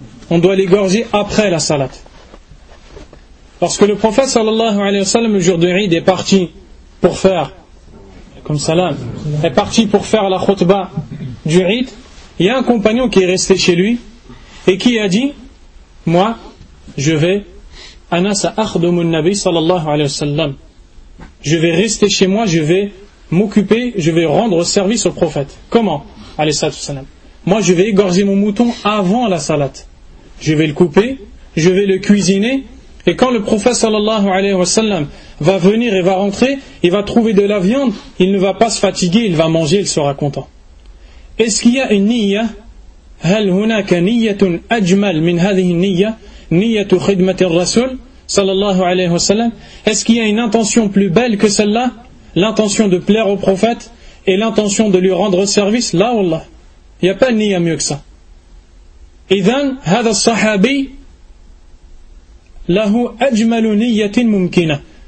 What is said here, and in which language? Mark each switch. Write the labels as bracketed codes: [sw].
[fr] On doit l'égorger après la Salat. Lorsque le prophète sallallahu alayhi wa sallam, le jour de Eid, est parti pour faire, comme salam, est parti pour faire la khutba du Eid, il y a un compagnon qui est resté chez lui et qui a dit, moi, je vais, [ar] ana sa'akhdumu an-nabi sallallahu alayhi wa sallam, [fr] je vais rester chez moi, je vais m'occuper, je vais rendre service au prophète. Comment? Alayhi salam. Moi, je vais égorger mon mouton avant la salat. Je vais le couper, je vais le cuisiner. Et quand le prophète sallallahu alayhi wa sallam va venir et va rentrer, il va trouver de la viande, il ne va pas se fatiguer, il va manger, il sera content. Est-ce qu'il y a une niya? [ar] هل هناك نية أجمل من هذه النية نية خدمة الرسول sallallahu alayhi wa sallam? [fr] Est-ce qu'il y a une intention plus belle que celle-là? L'intention de plaire au prophète et l'intention de lui rendre service? [ar] La wallah. [fr] Il n'y a pas de niya mieux que ça. [ar] إذن هذا الصحابي له أجمل نية ممكنة.